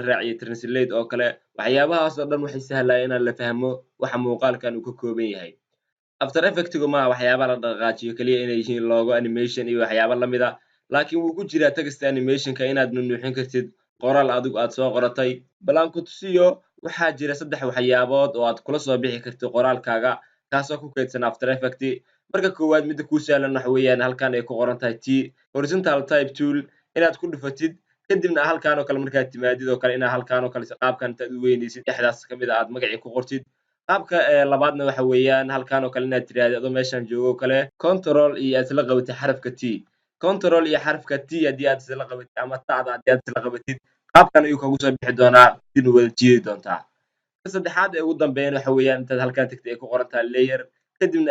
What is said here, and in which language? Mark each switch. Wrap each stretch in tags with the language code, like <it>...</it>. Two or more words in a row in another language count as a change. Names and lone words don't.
<so>raaciyay translate oo kale waxyaabahaas oo dhan waxay sahlaya inaan la fahmo waxa muuqaalkan uu ka kooban yahay</so> <en>after effectigu</en> <so>maaha waxyaaba la dhaqaajiyo kaliya inay yihiin</so> <en>logo animation</en> <so>iyo waxyaaba la mid ah laakiin wuu ku jiraa</so> <en>text animationka</en> <so>inaad nunuuxin kartid qoraal adigu aad soo qoratay balan ku tusiyo waxaa jira saddex waxyaabood oo aad kula soo bixi kartid qoraalkaaga kaasoo ku kaydsan</so> <en>after effect</en> <so>marka koowaad midda kuu sahlan waxa weeyaan halkan ay ku qoran tahay</so> <en>t horizontal type tool</en> <so>inaad ku dhufatid kadibna halkan oo kale markaad timaadid oo kale inaad halkan oo kale qaabkan intaad u weynaysid dhexdaas ka mid ah aad magacii ku qortid qaabka labaadna waxa weeyaan halkan oo kale inaad tiraahdo adoo meeshan joogo kale control iyo aad isla qabatid xarafka t control iyo xarafka t haddii aad isla qabatid ama tacda haddii aad isla qabatid qaabkan ayuu kugu soo bixi doonaa sidina wada jiidi doontaa ka saddexaad ee ugu dambeyn waxa weeyaan intaad halkan tagtid ay ku qoran tahay layer kadibna</so>